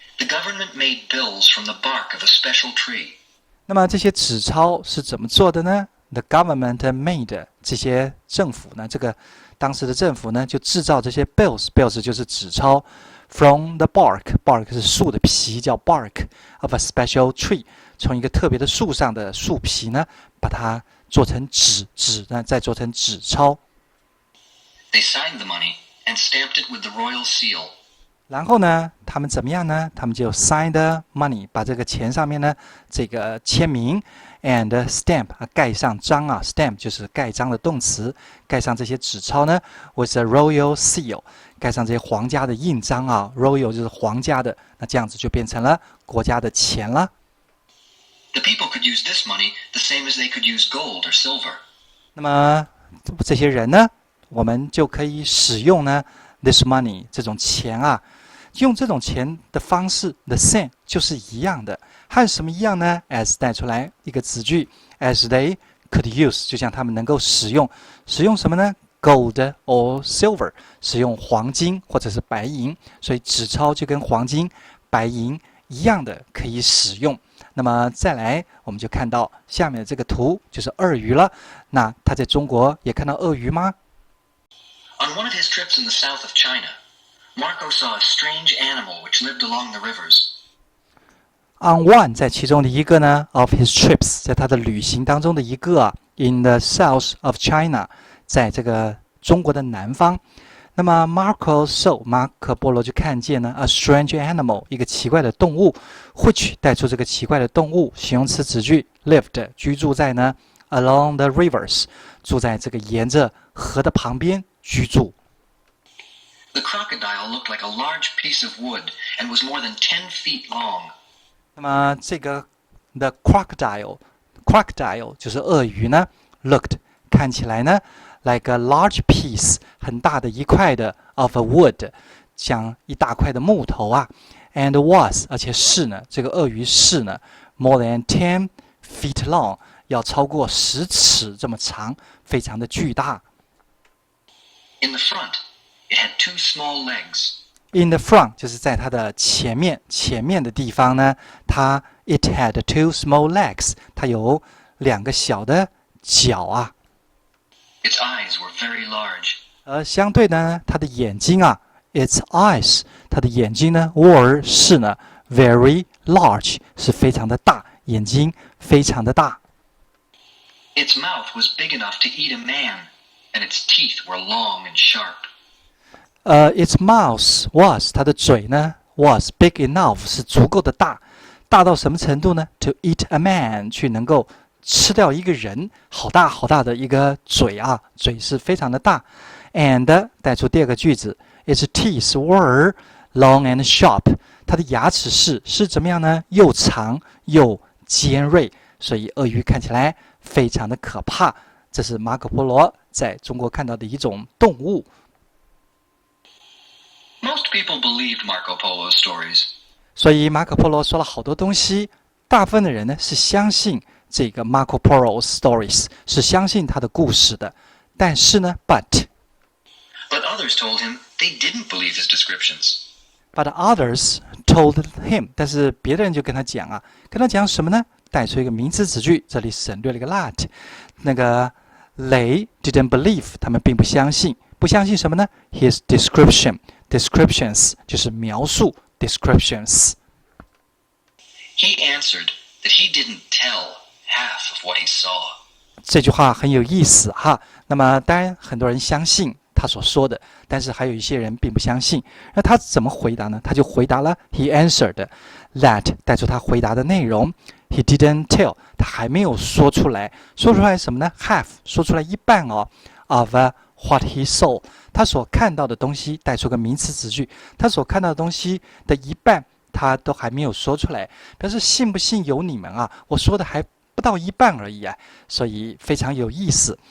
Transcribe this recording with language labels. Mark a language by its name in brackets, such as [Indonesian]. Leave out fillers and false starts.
[English] The government made bills from the bark of a special tree. [Chinese] 那么这些纸钞是怎么做的呢？ [English] The government made [Chinese] 这些政府呢，这个当时的政府呢就制造这些 bills 就是纸钞。 [English] From the bark [Chinese] 是树的皮，叫 [English] bark of a special tree， [Chinese] 从一个特别的树上的树皮呢，把它做成纸呢再做成纸钞。 [English] They signed the money and stamped it with the royal seal. [Chinese] 然后呢，他们怎么样呢？他们就 [English] sign the money， [Chinese] 把这个钱上面呢这个签名 [English] and stamp [Chinese] 盖上章啊 ，stamp 就是盖章的动词，盖上这些纸钞呢 [English] with a royal seal。 [Chinese] 盖上这些皇家的印章啊 ，royal 就是皇家的，那这样子就变成了国家的钱了。 [English] The people could use this money the same as they could use gold or silver. [Chinese] 那么这些人呢，我们就可以使用呢 [English] this money [Chinese] 这种钱啊，用这种钱的方式 [English] the same [Chinese] 就是一样的，还有什么一样呢 ？as 带出来一个子句 ， [English] as they could use， [Chinese] 就像他们能够使用什么呢？ [English] Gold or silver， [Chinese] 使用黄金或者是白银，所以纸钞就跟黄金、白银一样的可以使用。那么再来，我们就看到下面的这个图，就是鳄鱼了。那他在中国也看到鳄鱼吗？ [English] On one of his trips in the south of China, Marco saw a strange animal which lived along the rivers.On [Chinese] one 在其中的一个呢 [English] of his trips， [Chinese] 在他的旅行当中的一个啊 [English] in the south of China。 [Chinese] 在这个中国的南方，那么 马可波罗就看见呢 [English] a strange animal [Chinese] 一个奇怪的动物 which 带出这个奇怪的动物形容词子句 lived 居住在呢 [English] along the rivers [Chinese] 住在这个沿着河的旁边居住。 [English] The crocodile looked like a large piece of wood and was more than 10 feet long. [Chinese] 那么这个 [English] the crocodile [Chinese] 就是鳄鱼呢 looked 看起来呢 [English] like a large piece [Chinese] 很大的一块的 [English] of a wood [Chinese] 像一大块的木头啊 [English] and was [Chinese] 而且是呢这个鳄鱼是呢 [English] more than 10 feet long [Chinese] 要超过10尺这么长非常的巨大。 [English] In the front, it had 2 small legs. In the front [Chinese] 就是在它的前面的地方呢它 [English] it had 2 small legs [Chinese] 它有2个小的脚啊。 [English] Its eyes were very large. [Chinese] 而相对呢，它的眼睛啊 ， [English] its eyes， [Chinese] 它的眼睛呢 were 是呢 [English] very large， [Chinese] 是非常的大，眼睛非常的大。 [English] Its mouth was big enough to eat a man, and its teeth were long and sharp. Its mouth was [Chinese] 它的嘴呢 [English] was big enough [Chinese] 是足够的大，大到什么程度呢 ？ [English] To eat a man [Chinese] 去能够吃掉一个人，好大好大的一个嘴啊，嘴是非常的大。 [English] And [Chinese] 带出第二个句子 [English] ，its teeth were long and sharp。 [Chinese] 它的牙齿是怎么样呢？又长又尖锐，所以鳄鱼看起来非常的可怕。这是马可波罗在中国看到的一种动物。 [English] Most people believed Marco Polo's stories. [Chinese] 所以马可波罗说了好多东西，大部分的人呢是相信这个 [English] Marco Polo's stories， [Chinese] 是相信他的故事的。但是呢 ，but [English] others told him they didn't believe his descriptions. But others told him， [Chinese] 但是别的人就跟他讲啊，跟他讲什么呢？带出一个名词子句，这里省略了一个 that， 那个 [English] they didn't believe， [Chinese] 他们并不相信，不相信什么呢 ？ [English] His descriptions [Chinese] 就是描述 [English] descriptions. He answered that he didn't tell half of what he saw. [Chinese] 这句话很有意思哈。那么当然很多人相信他所说的，但是还有一些人并不相信。那他怎么回答呢？他就回答了 [English] He answered that [Chinese] 带出他回答的内容。 [English] He didn't tell [Chinese] 他还没有说出来。说出来什么呢？ Half 说出来一半哦。 [English] Of what he saw [Chinese] 他所看到的东西，带出个名词子句，他所看到的东西的一半他都还没有说出来，表示信不信由你们啊，我说的还不到一半而已啊，所以非常有意思。